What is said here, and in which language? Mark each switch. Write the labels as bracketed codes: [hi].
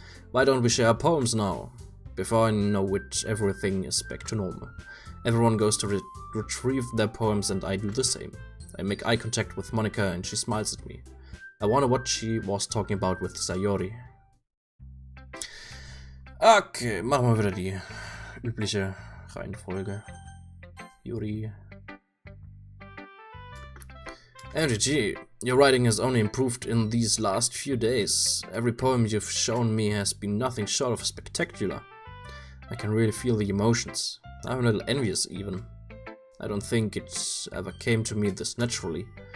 [en] Why don't we share our poems now? Before I know it, everything is back to normal. Everyone goes to retrieve their poems and I do the same. I make eye contact with Monica and she smiles at me. I wonder what she was talking about with Sayori. [de] Okay, machen wir wieder die übliche Reihenfolge. [en] Yuri. MGG, your writing has only improved in these last few days. Every poem you've shown me has been nothing short of spectacular. I can really feel the emotions. I'm a little envious even. I don't think it ever came to me this naturally.